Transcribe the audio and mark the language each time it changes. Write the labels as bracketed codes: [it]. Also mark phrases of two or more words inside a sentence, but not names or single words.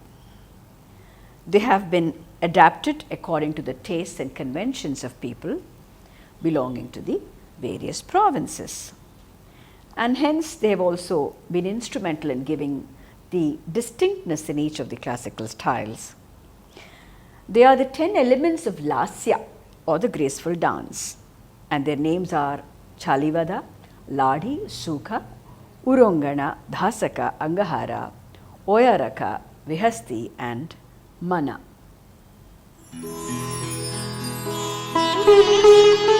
[en] They have been adapted according to the tastes and conventions of people belonging to the various provinces, and hence they have also been instrumental in giving the distinctness in each of the classical styles. They are the 10 elements of Lasya, or the graceful dance, and their names are Chalivada, Ladhi, Sukha, Urongana, Dhasaka, Angahara, Oyaraka, Vihasti and Mana.